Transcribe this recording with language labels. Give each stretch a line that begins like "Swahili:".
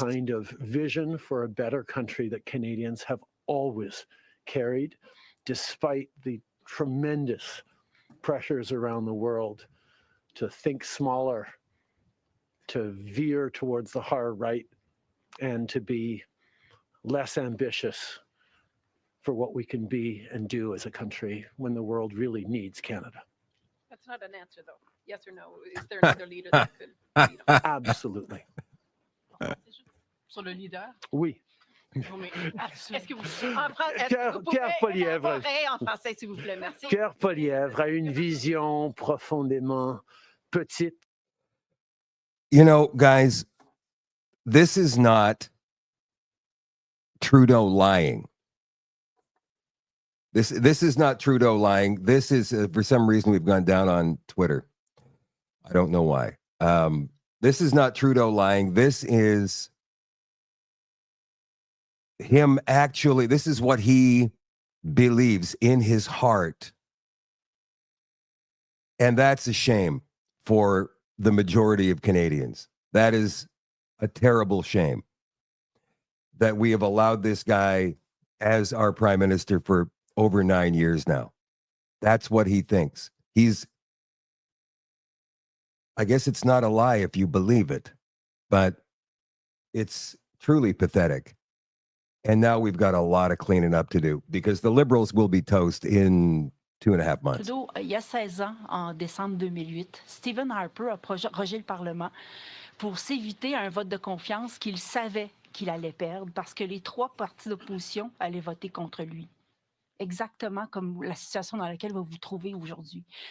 English: kind of vision for a better country that Canadians have always carried, despite the tremendous pressures around the world to think smaller, to veer towards the hard right, and to be less ambitious for what we can be and do as a country when the world really needs Canada. That's not an answer, though. Yes or no? Is there another leader that could beat him? Absolutely.
French: Sur le leader? Oui. Non, mais Est-ce que vous, est-ce que Pierre- vous pouvez Pierre Poilievre. élaborer en français, s'il vous plaît? Merci. Pierre Poilievre a une vision profondément petite.
English: You know, guys, this is not Trudeau lying. This is not Trudeau lying. This is for some reason we've gone down on Twitter. I don't know why. This is not Trudeau lying. This is him actually. This is what he believes in his heart. And that's a shame for the majority of Canadians. That is a terrible shame that we have allowed this guy as our prime minister for over 9 years now. That's what he thinks. I guess it's not a lie if you believe it, but it's truly pathetic. And now we've got a lot of cleaning up to do because the Liberals will be toast in 2.5 months.
French: Trudeau, il y a 16 ans, en décembre 2008, Stephen Harper a prorogé le Parlement pour s'éviter un vote de confiance qu'il savait qu'il allait perdre parce que les 3 partis d'opposition allaient voter contre lui. Exactement comme la situation dans laquelle vous vous trouvez aujourd'hui.